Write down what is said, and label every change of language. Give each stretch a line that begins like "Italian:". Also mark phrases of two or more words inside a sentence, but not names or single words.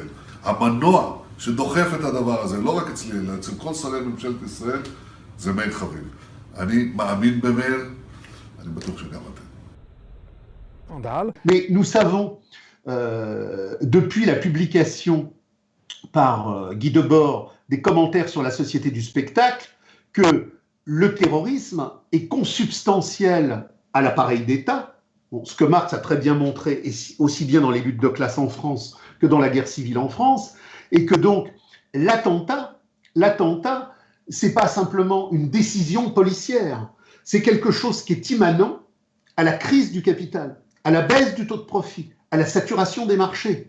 Hebrew: המנוע שדוחף את הדבר הזה, לא רק אצלי, אלא אצל כל שרי ממשלת ישראל, זה מאיר חביב. אני מאמין במאיר, אני בטוח שגם אתם.
French: Mais nous savons, depuis la publication par Guy Debord des commentaires sur la société du spectacle, que le terrorisme est consubstantiel à l'appareil d'État, bon, ce que Marx a très bien montré, aussi bien dans les luttes de classe en France que dans la guerre civile en France, et que donc l'attentat, c'est pas simplement une décision policière, c'est quelque chose qui est immanent à la crise du capital, à la baisse du taux de profit, à la saturation des marchés.